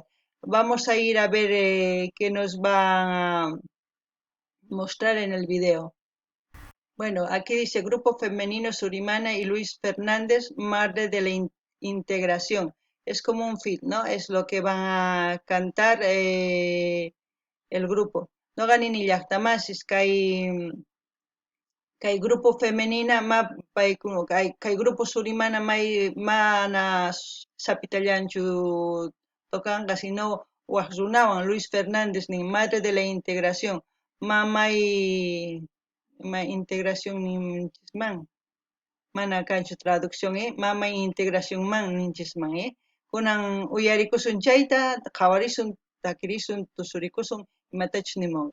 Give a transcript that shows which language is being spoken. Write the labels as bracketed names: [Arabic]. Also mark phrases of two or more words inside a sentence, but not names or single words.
[Spanish] Vamos a ir a ver qué nos va a mostrar en el video. Bueno, aquí dice Grupo Femenino Surimana y Luis Fernández, Madre de la Integración. Es como un feat, ¿no? Es lo que van a cantar el grupo. [Quechua] No ganin ni llaqtamasis, kay [Spanish] grupo femenina, [Quechua] kay grupo Surimana mana sapitallanchu tocanqa, sino waq runawan Luis Fernández nin Madre de la Integración, mamay integración ninchisman, mana kanchu traducción, mamay integración man ninchisman, kunan uyarikusun chayta, qhawarisun, takirisun, tusurikusun, imatachus nimunqa.